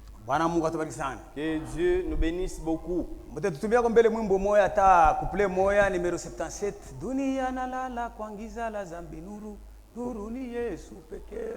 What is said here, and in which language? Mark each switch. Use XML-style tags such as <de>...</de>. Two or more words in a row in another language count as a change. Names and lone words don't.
<sw>Bwana Mungu atubariki sana.</sw> <fr>Que Dieu nous bénisse beaucoup.</fr> <sw>Mtatutumia kwa mbele mwimbo moya hata couple moya numero 77. Dunia nalala kwa giza la zambi nuru. Nuru ni Yesu pekee.</sw>